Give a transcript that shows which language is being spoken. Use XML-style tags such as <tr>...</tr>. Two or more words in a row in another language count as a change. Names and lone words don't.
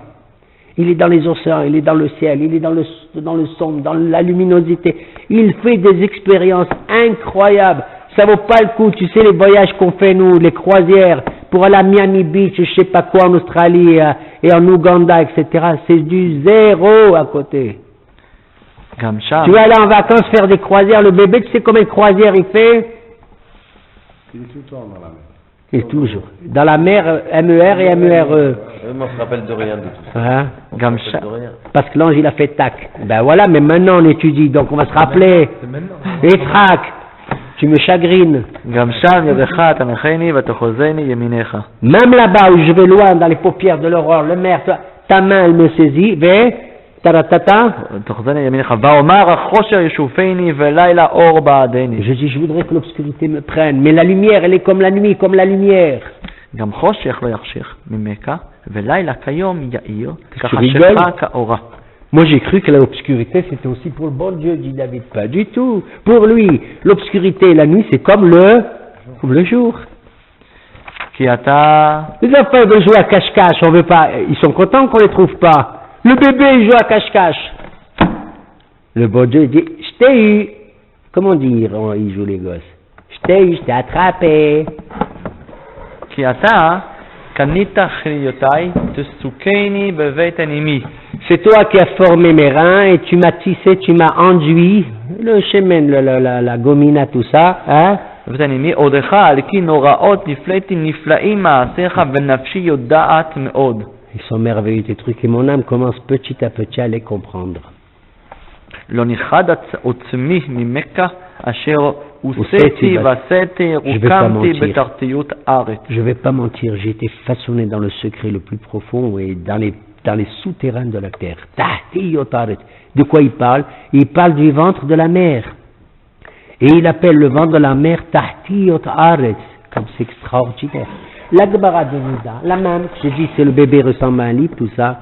<fr>Il est dans les océans, il est dans le ciel, il est dans le sombre, dans la luminosité. Il fait des expériences incroyables. Ça vaut pas le coup, tu sais, les voyages qu'on fait nous, les croisières, pour aller à Miami Beach, je sais pas quoi, en Australie et en Ouganda, etc. C'est du zéro à côté.</fr> <he>גם שם.</he> <fr>Tu vas aller en vacances faire des croisières, le bébé, tu sais combien de croisières il fait? Il est tout le temps dans la mer. Il est toujours. Dans la mer, MER et MERE. Moi, je me rappelle de rien de tout ça. Hein?</fr> <he>גם</he> <fr>Je me rappelle de rien. Parce que l'ange, il a fait tac. Ben voilà, mais maintenant on étudie, donc on va se rappeler. Efrak, tu me chagrines.</fr> <he>גם שם ידך תנחני ותחוזני ימיניך.</he> <fr>Même là-bas où je vais loin, dans les paupières de l'aurore, le mer, ta main, elle me saisit, taratata.</fr> <he>תחוזני ימיניך. ואומר החושר ישופני ולילה אור בעדני.</he> <fr>Je dis, je voudrais que l'obscurité me prenne, mais la lumière, elle est comme la nuit, comme la lumière.</fr> <he>גם חושך לא יחשיך ממך, ולילה כיום יאיר,</he> <fr>tu rigoles?</fr> <he>כחשכה כאורה.</he> <fr>Moi j'ai cru que l'obscurité c'était aussi pour le bon Dieu, dit David. Pas du tout. Pour lui, l'obscurité et la nuit c'est comme le jour.</fr> <he>כי אתה...</he> <fr>Les enfants veulent jouer à cache-cache, on veut pas. Ils sont contents qu'on les trouve pas. Le bébé il joue à cache-cache. Le bon Dieu dit, je t'ai eu. Comment dire, ils jouent les gosses? Je t'ai eu, je t'ai attrapé.</fr> <he>כי אתה קנית חיותיי, תסוכני בבית הנימי.</he> <fr>C'est toi qui as formé mes reins et tu m'as tissé, tu m'as enduit. Le chemin, la gomina, tout ça. Hein?</fr> <he>בבית הנימי, עודך על כי נוראות נפלאתי נפלאים מעשיך ונפשי יודעת מאוד.</he> <fr>Ils sont merveilleux tes trucs et mon âme commence petit à petit à les comprendre.</fr> <he>לא ניחד עוצמי ממך אשר הוסתי וסתי רוקמתי בתרתיות ארץ.</he> <fr>Je vais pas mentir, j'ai été façonné dans le secret le plus profond et dans les souterrains de la terre. De quoi il parle? Il parle du ventre de la mer. Et il appelle le ventre de la mer</fr> <he>תחתיות ארץ.</he> <fr>Comme c'est extraordinaire. La Gemara de Nida, la même, je dis c'est le bébé ressemble à un livre, tout ça.</fr>